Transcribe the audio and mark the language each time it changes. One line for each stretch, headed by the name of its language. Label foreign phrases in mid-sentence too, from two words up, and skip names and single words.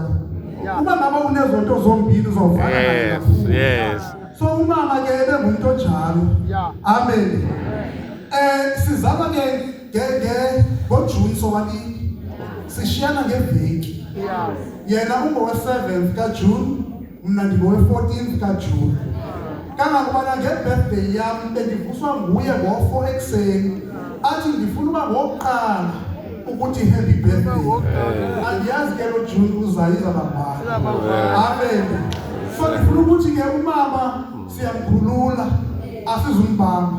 Xhosa: Uma ngaba unezonto zombili uzovana naye kakhulu. Yes. So umama ke ebengumuntu onjalo. Amen. Sizama ke ngoJune sobabili. Sishiyana ngeveki. Yena ungowe-7th kaJune, mina ndingowe-14th kaJune. Kangakubana nge-birthday yami bendivuswa nguye ngo-4 ekuseni. Athi ndifuna uba ngokuqala ukuthi
English: happy birthday.
Xhosa: Andiyazi ke lo June uzayiza babhala. Amen. So ndifuna ukuthi ke umama siyamkhulula asizumbamba.